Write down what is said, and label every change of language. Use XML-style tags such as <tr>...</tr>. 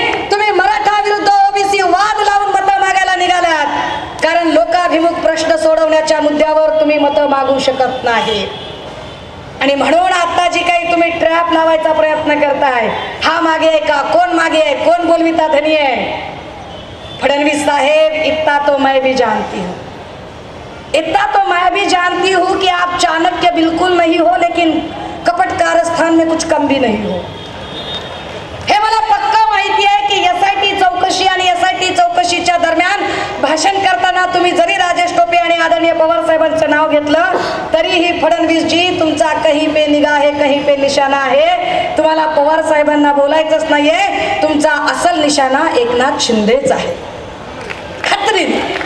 <mr>तुम्ही मराठा विरुद्ध ओबीसी वाद लावून मतं मागायला निघालात, कारण लोकाभिमुख प्रश्न सोडवण्याच्या मुद्द्यावर तुम्ही मतं मागू शकत नाही. आणि म्हणून आता जी काही तुम्ही ट्रॅप लावायचा प्रयत्न करताय, हा मागे आहे का, कोण मागे आहे, कोण बोलविता धनी आहे?</mr> <hi>फडणवीस साहेब, इतना तो मैं भी जानती हूँ, इतना तो मैं भी जानती हूँ कि आप चाणक्य बिल्कुल नहीं हो, लेकिन कपट कारस्थान में कुछ कम भी नहीं हो.</hi> <mr>हे मला पक्का माहिती आहे की SIT चौकशी आणि SIT चौकशीच्या दरम्यान भाषण करताना तुम्ही जरी राजेश टोपे आणि आदरणीय पवार साहेबांचं नाव घेतलं, तरीही फडणवीसजी तुमचा</mr> <hi>कहीं पे निगाह है, कहीं पे निशाणा</hi> <mr>आहे. तुम्हाला पवार साहेबांना बोलायचंच नाहीये. तुमचा असल निशाणा एकनाथ शिंदेच आहे, खात्रीने.</mr>